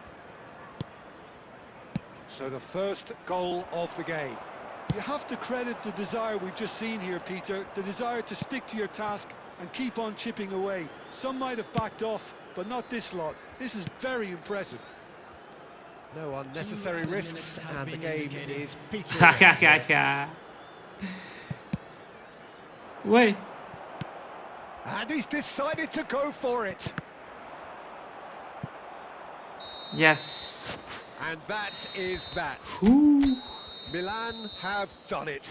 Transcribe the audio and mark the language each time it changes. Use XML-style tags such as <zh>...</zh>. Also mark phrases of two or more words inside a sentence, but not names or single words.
<en>So the first goal of the game. You have to credit the desire we've just seen here, Peter, the desire to stick to your task and keep on chipping away. Some might have backed off, but not this lot. This is very impressive. No unnecessary risks, and the game is Ha petering ha out. ha ha. Wait. And he's decided to go for it. Yes. And that is that. Ooh. Milan have done it.</en>